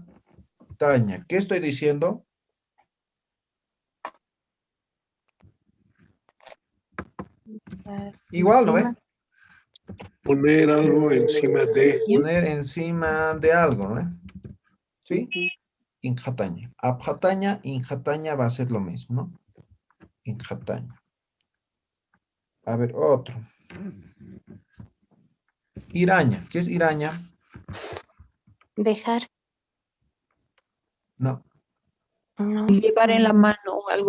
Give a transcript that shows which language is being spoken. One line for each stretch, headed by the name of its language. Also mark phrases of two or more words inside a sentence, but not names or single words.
Spanish: ¿Qué estoy diciendo? Igual, ¿no ve? Poner algo encima de. Poner encima de algo, ¿no? ¿Sí?
Aymara: Injataña. Abjataña, injataña
Spanish: va a ser lo mismo, ¿no? Injataña. A ver, otro. Iraña. ¿Qué es iraña? Dejar. No. Llevar en la mano algo.